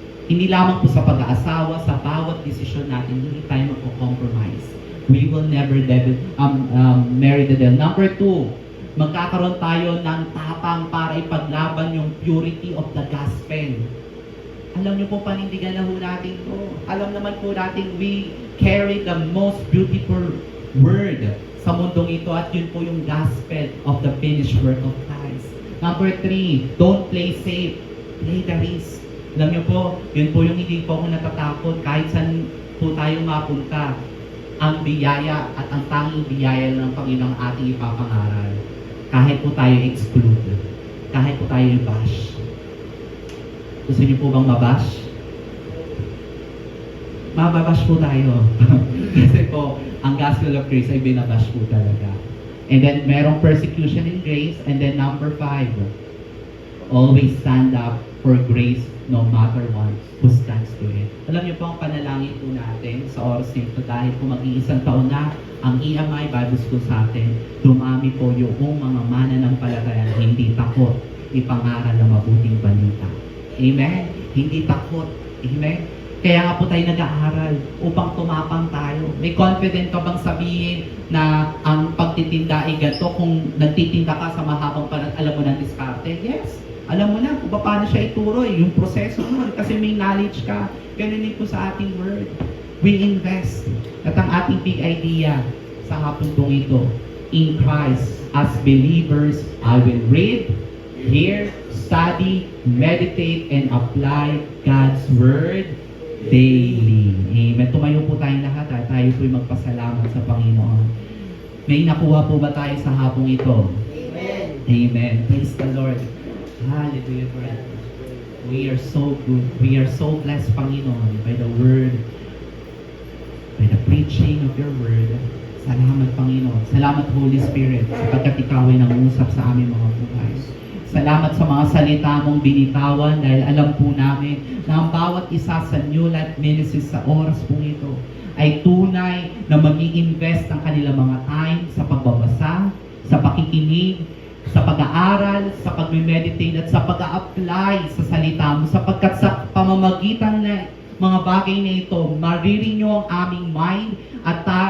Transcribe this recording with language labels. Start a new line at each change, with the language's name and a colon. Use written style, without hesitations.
Filipino: Hindi lamang po sa pag-aasawa, sa bawat desisyon natin, hindi tayo magko-compromise.
English: We will never marry the devil.
Filipino: Number two, magkakaroon tayo ng tapang para ipaglaban yung
English: purity of the gospel.
Filipino: Alam niyo po, panindigan na ho natin to. Alam naman po natin,
English: we carry the most beautiful word
Filipino: sa mundong ito at yun po yung
English: gospel of the finished work of Christ. Number three, don't play safe. Play the risk.
Filipino: Alam niyo po, yun po yung hindi po ako natatakot kahit saan po tayo mapunta. Ang biyaya at ang tanging biyaya ng Panginoong ating ipapangaral. Kahit po tayo exclude. Kahit po tayo i-bash. Gusto niyo po bang mabash? Mababash po tayo. Kasi po, ang gospel of grace ay binabash po talaga.
English: And then, merong persecution in grace. And then, number 5, always stand up for grace no matter what who stands to it.
Filipino: Alam niyo po ang panalangin po natin sa oras nito dahil po mag-iisang taon na ang EMI Bible School sa atin, dumami po yung mga mananampalataya na hindi takot ipangaral ng mabuting balita. Amen? Hindi takot. Amen? Kaya nga po tayo nag-aaral upang tumapang tayo. May confident ka bang sabihin na ang pagtitinda ay ganito kung nagtitinda ka sa mahabang panat, alam mo ng diskarte? Yes. Alam mo na kung paano siya ituro, yung proseso mo, kasi may knowledge ka. Ganun din po sa ating word.
English: We invest.
Filipino: At ang ating big idea sa hapon pong ito,
English: in Christ, as believers, I will read, hear, study, meditate, and apply God's word daily. Amen.
Filipino: Tumayo po tayong lahat at tayo po'y magpasalamat sa Panginoon. May nakuha po ba tayo sa hapong ito? Amen.
English: Amen. Praise the Lord. Hallelujah, Lord. We are so good. We are so blessed, Panginoon, by the word, by the preaching of your word.
Filipino: Salamat, Panginoon. Salamat, Holy Spirit, sapagkat ikaw ay nangusap sa aming mga buhay. Salamat sa mga salita mong binitawan dahil alam po namin na ang bawat isa sa New Life Ministries sa oras po ito ay tunay na mag-i-invest ang kanilang mga time sa pagbabasa, sa pakikinig, sa pag-aaral, sa pag-meditate at sa pag-a-apply sa salita mo sapagkat sa pamamagitan na mga bagay na ito, maririnyo ang aming mind at